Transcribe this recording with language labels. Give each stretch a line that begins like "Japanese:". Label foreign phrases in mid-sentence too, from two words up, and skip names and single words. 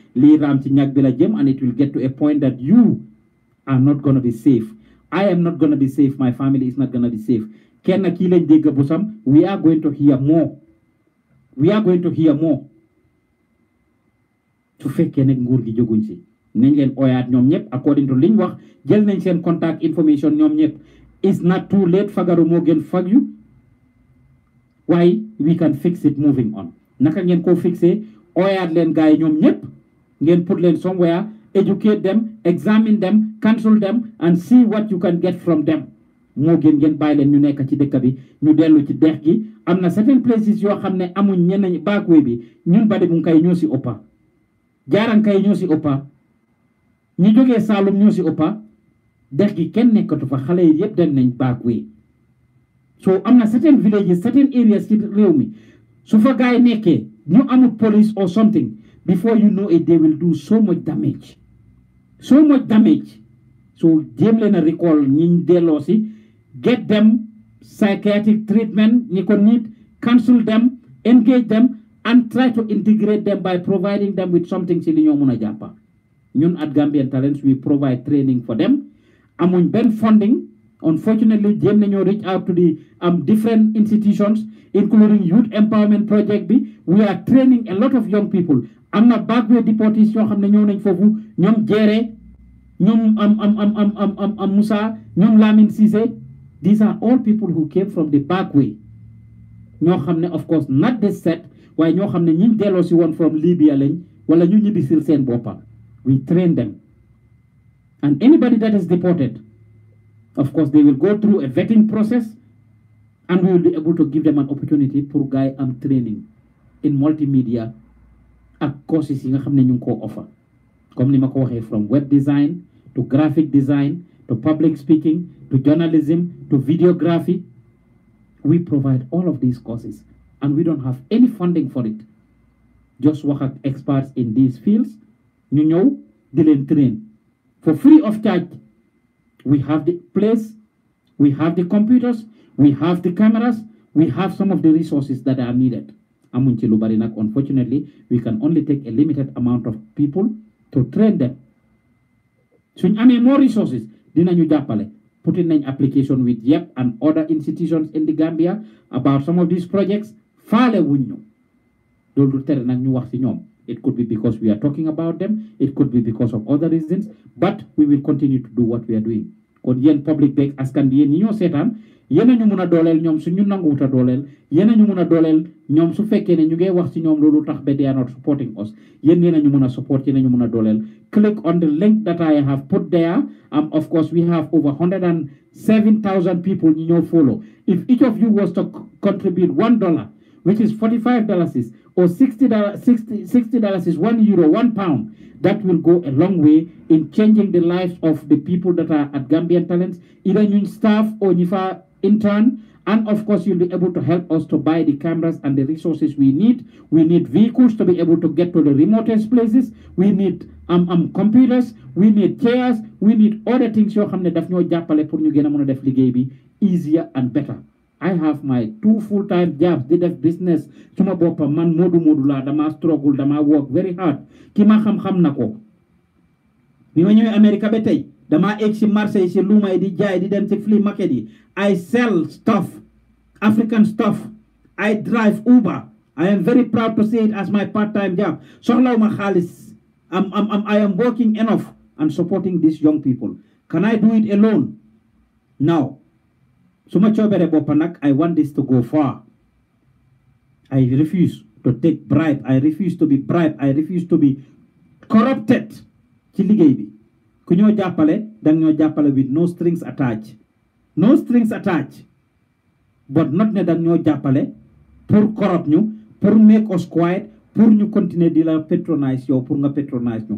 Wolof: Lii raam ci ñag bi la jëm,
English: and it will get to a point that you are not going to be safe. I am not going to be safe. My family is not going to be safe.
Wolof: Kenn ki lañ dégg busam,
English: we are going to hear more.
Wolof: Su fekkee nek nguur gi joguñ ci nañ leen oyaat ñoom ñëpp according to liñ wax, jël nañ seen
English: contact information
Wolof: ñoom ñëpp.
English: It's not too late,
Wolof: fagaru moo gën fagyu.
English: Why we can fix it moving on.
Wolof: Naka ngeen ko fixé, oyaat leen gaay ñoom ñëpp ngeen
English: put leen somewhere, educate them, examine them, counsel them, and see what you can get from them.
Wolof: Moo gën ngeen bàyyi leen ñu nekk ci dëkk bi ñu dellu ci dex gi. Am na
English: certain places
Wolof: yoo xam ne amuñ ñeneen backway bi ñun bade bu kay ñoo si ëppa, jaarankay ñoo si ëppa, ñi jógee Saalum ñoo si ëppa. Dex gi kenn nekkatu fa, xale yi yëpp dem nañ backway. So am na
English: certain villages, certain areas
Wolof: ci réew mi su fa gaay nekkee ñu amul
English: police or something, before you know it they will do so much damage.
Wolof: So jéem leen a recall ñiñ delloo si,
English: get them psychiatric treatment, ñi ko need, counsel them, engage them, and try to integrate them by providing them with something
Wolof: ci li ñoo mëna jàppa.
English: Ñun at Gambian Talents, we provide training for them.
Wolof: Amuñ ben funding.
English: Unfortunately,
Wolof: jéem nañoo
English: reach out to the different institutions, including Youth Empowerment Project
Wolof: bi.
English: We are training a lot of young people.
Wolof: Am na
English: backway deportees
Wolof: yoo xam ne ñëw nañ foofu, ñoom Jere, ñoom Musa, ñoom Lamine Cissé.
English: These are all people who came from the backway.
Wolof: ñoo xam ne
English: of course not this set,
Wolof: waaye ñoo xam ne ñi delloo si woon from Libya lañ wala ñu ñibbisil seen boppa.
English: We train them. And anybody that is deported, of course, they will go through a vetting process, and we will be able to give them an opportunity
Wolof: pour guy
English: training in multimedia
Wolof: ak courses yi nga xam ne ñu ngi ko offer. Comme ni ma ko waxee,
English: from web design to graphic design to public speaking to journalism to videography. We provide all of these courses, and we don't have any funding for it. Just work as experts in these fields.
Wolof: ñu ñëw di leen train
English: for free of charge. We have the place, we have the computers, we have the cameras, we have some of the resources that are needed.
Wolof: Amuñ ci lu bari nak,
English: unfortunately, we can only take a limited amount of people to train them.
Wolof: Suñ amee
English: more resources,
Wolof: dinañu jàppale.
English: Putting an application with YEP and other institutions in the Gambia about some of these projects.
Wolof: Faale wuñ ñu. Loolu tere nag ñu wax ci ñoom.
English: It could be because we are talking about them. It could be because of other reasons. But we will continue to do what we are doing.
Wolof: Kon yéen public beeg askan bi yéen ñi ñoo seetaan, yéen a ñu mun a dooleel ñoom su ñu nanguwut a dooleel, yéen a ñu mun a dooleel ñoom su fekkee ne ñu ngi wax ci ñoom loolu tax ba
English: they are not supporting us.
Wolof: Yéen a ñu mun a support, yéen a ñu mun a dooleel.
English: Click on the link that I have put there. Of course, we have over 107,000 people
Wolof: ñi ñoo
English: follow. If each of you was to contribute $1, which is $45, or $60 is €1, £1, that will go a long way in changing the lives of the people that are at Gambian Talents, either new staff or Nifa in turn. And of course, you'll be able to help us to buy the cameras and the resources we need. We need vehicles to be able to get to the remotest places. We need computers. We need chairs. We need other things
Wolof: yoo xam ne daf ñoo jàppale pour ñu gën a mën a def liggéey bi
English: easier and better. I have my 2 full-time jobs.
Wolof: Di def business suma boppa man moodu la dama struggle dama
English: work very hard.
Wolof: Ki ma xam na ko. Bi ma ñëwee America ba tey dama egg si marché yi si luuma yi di jaay di dem si
English: flea market
Wolof: yi.
English: I sell stuff, African stuff. I drive Uber. I am very proud to say it as my part-time job.
Wolof: Soxlawuma xaalis.
English: I am working enough and supporting these young people. Can I do it alone? No.
Wolof: Suma coobere boppa nag,
English: I want this to go far. I refuse to take bribe. I refuse to be bribed. I refuse to be corrupted.
Wolof: Ci liggéey bi. Ku ñoo jàppale, dang ñoo jàppale
English: with no strings attached. No strings attached. But not
Wolof: ne dang ñoo jàppale
English: pour corrupt ñu, pour make us quiet,
Wolof: pour ñu continuer di la patronize yow, pour nga patronize ñu.